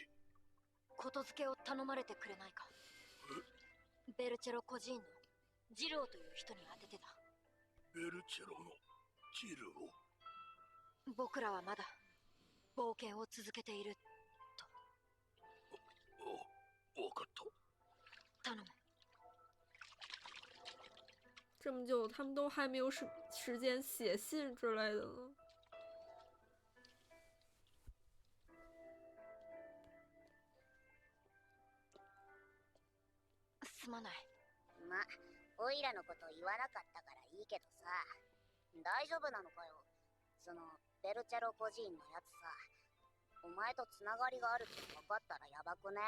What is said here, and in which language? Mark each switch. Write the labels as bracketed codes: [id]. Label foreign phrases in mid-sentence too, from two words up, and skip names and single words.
[ja] ことづけを頼まれてくれないか。ベルチェロ孤児院のジルオという人に当ててた。ベルチェロのジルを。僕らはまだ冒険を続けていると。分かった。頼む。 [zh] 这么久，他们都还没有时间写信之类的呢？ [ja] すまない。ま、オイラのこと言わなかったからいいけどさ、大丈夫なのかよ。そのベルチェロ孤児院のやつさ、お前とつながりがあるって分かったらやばくね？